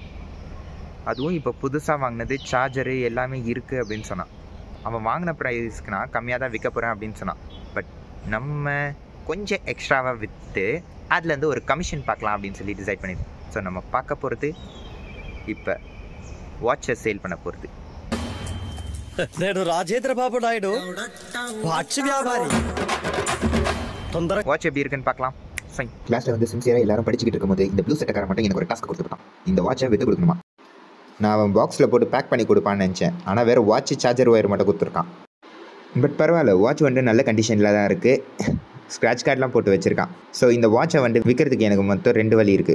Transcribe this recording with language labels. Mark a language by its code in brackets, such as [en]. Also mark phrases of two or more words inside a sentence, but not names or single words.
[ta] அதுவும் இப்போ புதுசாக வாங்கினது, சார்ஜரு எல்லாமே இருக்குது அப்படின்னு சொன்னான். அவன் வாங்கின ப்ரைஸ்க்கு நான் கம்மியாக தான் விற்க போகிறேன் அப்படின்னு சொன்னான். பட் நம்ம கொஞ்சம் எக்ஸ்ட்ராவாக விற்று அதுலேருந்து ஒரு கமிஷன் பார்க்கலாம் அப்படின்னு சொல்லி டிசைட் பண்ணியிருக்கோம். ஸோ நம்ம பார்க்க போகிறது இப்போ வாட்சை சேல் பண்ண போகிறது. [te] నేను రాజేంద్ర బాబు నాయుడు వాచ్ వ్యాపారి తొందర [ta] வாட்ச் எப்படி இருக்குன்னு பார்க்கலாம். ஃபைன். கிளாஸில் வந்து சின்சியராக எல்லாரும் படிச்சுக்கிட்டு இருக்கும்போது இந்த ப்ளூ சட்டக்காரன் மட்டும் எனக்கு ஒரு டாஸ்க் கொடுத்துருக்கான். இந்த வாட்சை விற்று கொடுக்கணுமா. நான் அவன் பாக்ஸில் போட்டு பேக் பண்ணி கொடுப்பான்னு நினச்சேன். ஆனால் வேறு [en] watch charger wire [ta] மட்டும் கொடுத்துருக்கான். பட் பரவாயில்ல, வாட்ச் வந்து நல்ல கண்டிஷனில் தான் இருக்குது. [en] scratch cardellam [ta] போட்டு வச்சுருக்கான். ஸோ இந்த வாட்சை வந்து விற்கிறதுக்கு எனக்கு மொத்தம் 2 வழி இருக்குது.